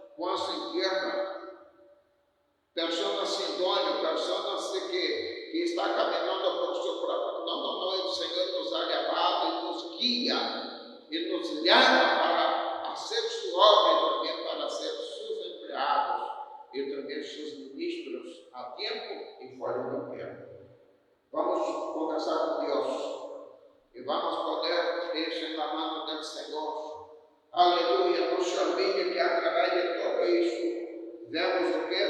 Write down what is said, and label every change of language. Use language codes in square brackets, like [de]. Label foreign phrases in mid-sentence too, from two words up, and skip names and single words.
[es] nossa tierra, personas sin dueño, personas que están caminando por su próprio. [pt] Não, o Senhor nos [es] ha llamado [pt] e nos guia e nos [es] llama para ser su obra, [pt] também [es] para ser sus empleados [pt] e também [es] sus ministros [pt] a tempo e fora do tempo. Vamos conversar com Deus e vamos poder ir na mão do Senhor. Aleluia. Não se olvide que através de tudo isso, vemos o que?